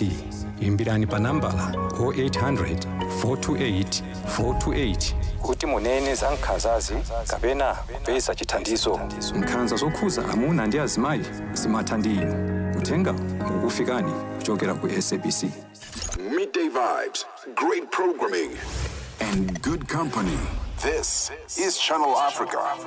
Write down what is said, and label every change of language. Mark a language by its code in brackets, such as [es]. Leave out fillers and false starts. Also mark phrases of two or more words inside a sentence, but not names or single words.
[ny] Imbirani pa nambala 0800 428 428 kuti munene za nkhanzazi kapena kupeza chithandizo. Nkhanza zokhuza amuna ndi azimayi zimatha ndi inu. Uthenga ukufikani kuchokera ku SABC. [en] Midday vibes, great programming, and good company. This is Channel Africa.